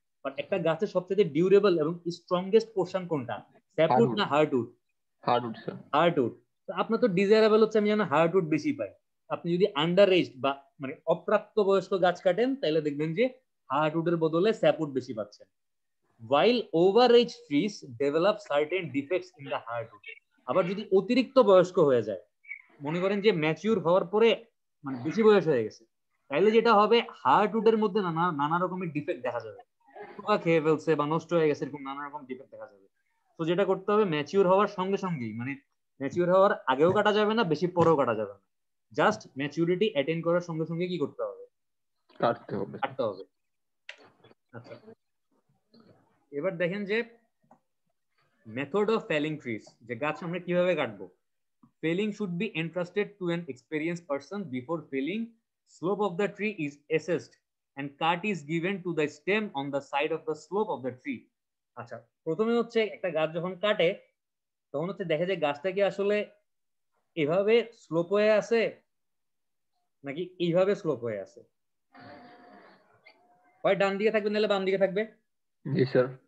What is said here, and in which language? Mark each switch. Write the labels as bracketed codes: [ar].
[bn] But একটা গাছের সবচেয়ে ডিউরেবল এবং স্ট্রংগেস্ট পোর্শন কোনটা, স্যাপউড না হার্ডউড? Hardwood sir. হার্ডউড। আপনার তো ডিজায়ারেবল হচ্ছে আমি যেন হার্ডউড বেশি পাই। আপনি যদি আন্ডার এজ বা মানে অপ্রাপ্ত বয়স্ক গাছ কাটেন তাহলে দেখবেন যে হার্ডউডের বদলে স্যাপউড বেশি পাচ্ছেন। [en] while overage trees develop certain defects in the hardwood। [bn] আবার যদি অতিরিক্ত বয়স্ক হয়ে যায়, মনে করেন যে ম্যাচিউর হওয়ার পরে মানে বেশি বয়স হয়ে গেছে, তাহলে যেটা হবে হার্ডউডের মধ্যে নানা রকমের ডিফেক্ট দেখা যাবে, পোকা খেয়ে ফেলছে বা নষ্ট হয়ে গেছে, এরকম নানা রকম ডিফেক্ট দেখা যাবে। তো যেটা করতে হবে ম্যাচিউর হওয়ার সঙ্গে সঙ্গেই, মানে ম্যাচিউর হওয়ার আগেও কাটা যাবে না, বেশি পরেও কাটা যাবে না, জাস্ট ম্যাচিউরিটি অ্যাটেইন করার সঙ্গে সঙ্গে কি করতে হবে? কাটতে হবে। কাটতে হবে। আচ্ছা, এবার দেখেন যে মেথড অফ ফেলিং ট্রিজ, যে গাছ আমরা কিভাবে কাটবো। [en] Felling should be entrusted to an experience person before felling. Slope of the tree is assessed and cut is given to the stem on the side of the slope of the tree। [bn] আচ্ছা, প্রথমে হচ্ছে একটা গাছ যখন কাটে তখন হচ্ছে দেখে যে গাছটা কি আসলে এভাবে স্লোপ হয়ে আছে নাকি এইভাবে স্লোপ হয়ে আছে। হয় ডান দিকে থাকবে নাহলে বাম দিকে থাকবে। জি স্যার।